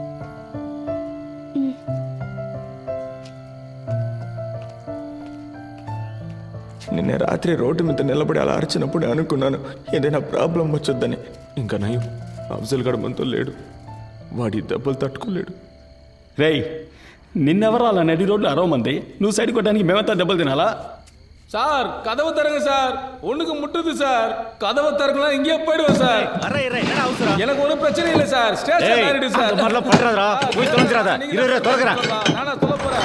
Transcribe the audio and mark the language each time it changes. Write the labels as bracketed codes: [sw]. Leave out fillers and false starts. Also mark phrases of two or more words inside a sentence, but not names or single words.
[te] నిన్న రాత్రి రోడ్డు మీద నిలబడి అలా అరిచినప్పుడు అనుకున్నాను ఏదైనా ప్రాబ్లం వచ్చొద్దని. ఇంకా నయం, అఫ్జల్ గడ మనతో లేడు. వాడి దెబ్బలు తట్టుకోలేడు. రేయ్, నిన్నెవరు అలా నడి రోడ్లు అరవమంది? నువ్వు సైడ్ కొట్టడానికి మేమంతా దెబ్బలు తినాలా? [ta] சார் கதவு தருங்க சார். ஒண்ணுக்கு முட்டுது சார். கதவை திறக்கலாம் இங்கே போயிடுவோம் சார். எனக்கு ஒன்றும் பிரச்சனை இல்லை சார். ஸ்டேஷன் ஆயிடுது சார். நானா சொல்ல போறேன்.